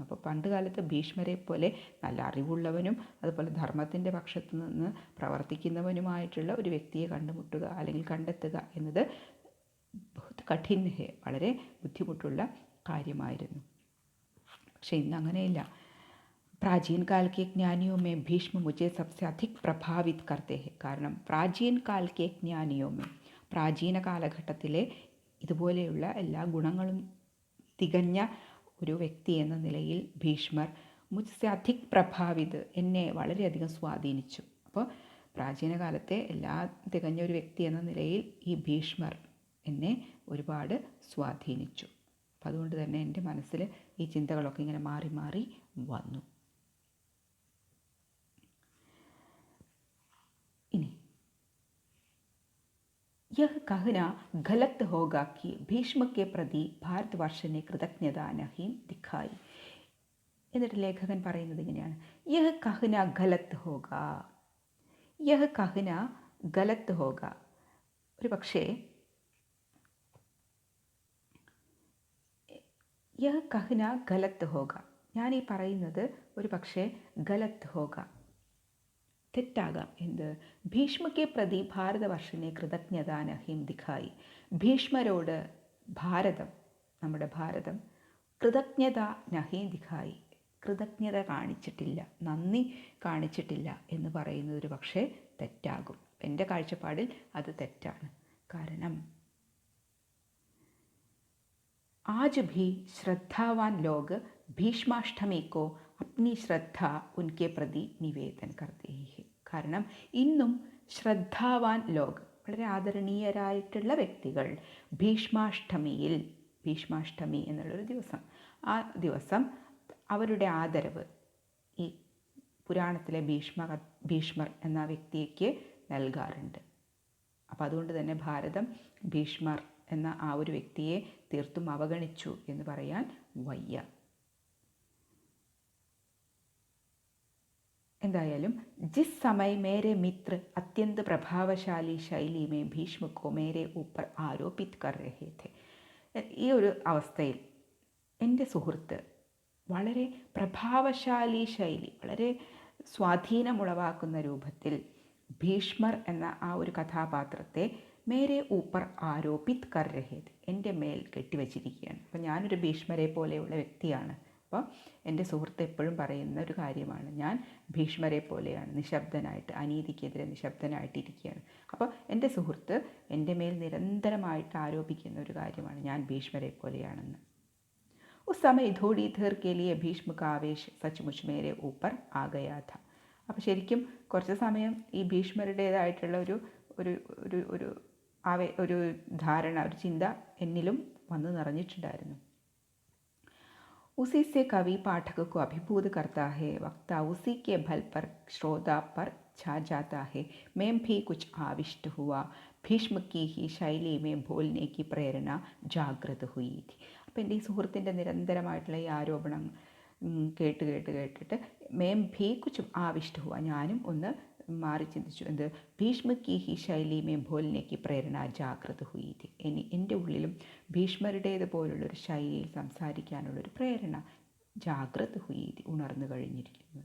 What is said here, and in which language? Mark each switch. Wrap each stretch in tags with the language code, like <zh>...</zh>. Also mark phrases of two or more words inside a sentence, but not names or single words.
<ml>അപ്പോൾ പണ്ട് കാലത്ത് ഭീഷ്മരെ പോലെ നല്ല അറിവുള്ളവനും അതുപോലെ ധർമ്മത്തിൻ്റെ പക്ഷത്ത് നിന്ന് പ്രവർത്തിക്കുന്നവനുമായിട്ടുള്ള ഒരു വ്യക്തിയെ കണ്ടുമുട്ടുക അല്ലെങ്കിൽ കണ്ടെത്തുക എന്നത്</ml> <hi>बहुत कठिन है,</hi> <ml>വളരെ ബുദ്ധിമുട്ടുള്ള കാര്യമായിരുന്നു. പക്ഷെ ഇന്ന് അങ്ങനെയില്ല.</ml> <hi>प्राचीन काल के ज्ञानियों में भीष्म मुझे सबसे अधिक प्रभावित करते हैं.</hi> <ml>കാരണം</ml> <hi>प्राचीन काल के ज्ञानियों में,</hi> <ml>പ്രാചീന കാലഘട്ടത്തിലെ ഇതുപോലെയുള്ള എല്ലാ ഗുണങ്ങളും തികഞ്ഞ ഒരു വ്യക്തി എന്ന നിലയിൽ ഭീഷ്മർ</ml> <hi>मुझसे अधिक प्रभावित,</hi> <ml>എന്നെ വളരെയധികം സ്വാധീനിച്ചു. അപ്പോൾ പ്രാചീന കാലത്തെ എല്ലാ തികഞ്ഞ ഒരു വ്യക്തി എന്ന നിലയിൽ ഈ ഭീഷ്മർ എന്നെ ഒരുപാട് സ്വാധീനിച്ചു. അപ്പം അതുകൊണ്ട് തന്നെ എൻ്റെ മനസ്സിൽ ഈ ചിന്തകളൊക്കെ ഇങ്ങനെ മാറി മാറി വന്നു.</ml> <hi>इन्हें यह कहना गलत होगा कि भीष्म के प्रति भारतवर्ष ने कृतज्ञता नहीं दिखाई.</hi> <ml>എന്നിട്ട് ലേഖകൻ പറയുന്നത് ഇങ്ങനെയാണ്:</ml> <hi>यह कहना गलत होगा, यह कहना गलत होगा.</hi> <ml>ഒരു പക്ഷേ</ml> <hi>यह कहना गलत होगा,</hi> <ml>ഞാൻ ഈ പറയുന്നത് ഒരു പക്ഷേ</ml> <hi>गलत होगा,</hi> <ml>തെറ്റാകാം. എന്ത്?</ml> <hi>भीष्म के प्रति भारतवर्ष ने कृतज्ञता नहीं दिखाई.</hi> <ml>ഭീഷ്മരോട് ഭാരതം, നമ്മുടെ ഭാരതം,</ml> <hi>कृतज्ञता नहीं दिखाई,</hi> <ml>കൃതജ്ഞത കാണിച്ചിട്ടില്ല, നന്ദി കാണിച്ചിട്ടില്ല എന്ന് പറയുന്നത് ഒരു പക്ഷേ തെറ്റാകും. എൻ്റെ കാഴ്ചപ്പാടിൽ അത് തെറ്റാണ്.</ml> <hi>കാരണം आज भी श्रद्धावान लोग भीष्माष्टमी को अपनी श्रद्धा उनके प्रति निवेदन करते हैं.</hi> <ml>കാരണം ഇന്നും</ml> <hi>श्रद्धावान लोग,</hi> <ml>വളരെ ആദരണീയരായിട്ടുള്ള വ്യക്തികൾ ഭീഷ്മാഷ്ടമിയിൽ, ഭീഷ്മാഷ്ടമി എന്നുള്ളൊരു ദിവസം, ആ ദിവസം അവരുടെ ആദരവ് ഈ പുരാണത്തിലെ ഭീഷ്മർ എന്ന വ്യക്തിക്ക് നൽകാറുണ്ട്. അപ്പം അതുകൊണ്ട് തന്നെ ഭാരതം ഭീഷ്മർ എന്ന ആ ഒരു വ്യക്തിയെ തീർത്തും അവഗണിച്ചു എന്ന് പറയാൻ വയ്യ.</ml> <hi>എന്തായാലും जिस समय मेरे मित्र अत्यंत प्रभावशाली शैली में भीष्म को मेरे ऊपर आरोपित कर रहे थे.</hi> <ml>ഈ ഒരു അവസ്ഥയിൽ എൻ്റെ സുഹൃത്ത് വളരെ</ml> <hi>प्रभावशाली शैली,</hi> <ml>വളരെ സ്വാധീനമുളവാക്കുന്ന രൂപത്തിൽ ഭീഷ്മർ എന്ന ആ ഒരു കഥാപാത്രത്തെ</ml> <hi>मेरे ऊपर आरोपित कर रहे थे,</hi> <ml>എൻ്റെ മേൽ കെട്ടിവച്ചിരിക്കുകയാണ്. അപ്പം ഞാനൊരു ഭീഷ്മരെ പോലെയുള്ള വ്യക്തിയാണ്. അപ്പോൾ എൻ്റെ സുഹൃത്ത് എപ്പോഴും പറയുന്ന ഒരു കാര്യമാണ്, ഞാൻ ഭീഷ്മരെ പോലെയാണ്, നിശബ്ദനായിട്ട്, അനീതിക്കെതിരെ നിശബ്ദനായിട്ടിരിക്കുകയാണ്. അപ്പോൾ എൻ്റെ സുഹൃത്ത് എൻ്റെ മേൽ നിരന്തരമായിട്ട് ആരോപിക്കുന്ന ഒരു കാര്യമാണ്, ഞാൻ ഭീഷ്മരെ പോലെയാണെന്ന്.</ml> <hi>उस समय थोड़ी देर के लिए भीष्म का आवेश सचमुच मेरे ऊपर आ गया था.</hi> <ml>അപ്പോൾ ശരിക്കും കുറച്ച് സമയം ഈ ഭീഷ്മരുടേതായിട്ടുള്ള ഒരു ധാരണ, ഒരു ചിന്ത എന്നിലും വന്നു നിറഞ്ഞിട്ടുണ്ടായിരുന്നു.</ml> <hi>उसी से कवि पाठक को अभिभूत करता है, वक्ता उसी के बल पर श्रोता पर छा जाता है. मैं भी कुछ आविष्ट हुआ, भीष्म की ही शैली में बोलने की प्रेरणा जागृत हुई थी.</hi> <ml>അപ്പം എൻ്റെ ഈ സുഹൃത്തിൻ്റെ നിരന്തരമായിട്ടുള്ള ഈ ആരോപണം കേട്ടിട്ട്</ml> <hi>मैं भी कुछ आविष्ट हुआ,</hi> <ml>ഞാനും ഒന്ന് മാറി ചിന്തിച്ചു. എന്ത്?</ml> <hi>भीष्म की ही शैली में बोलने की प्रेरणा जागृत हुई थी,</hi> <ml>എൻ്റെ ഉള്ളിലും ഭീഷ്മരുടേതുപോലുള്ളൊരു ശൈലിയിൽ സംസാരിക്കാനുള്ളൊരു</ml> <hi>प्रेरणा जागृत हुई थी,</hi> <ml>ഉണർന്നു കഴിഞ്ഞിരിക്കുന്നു.</ml>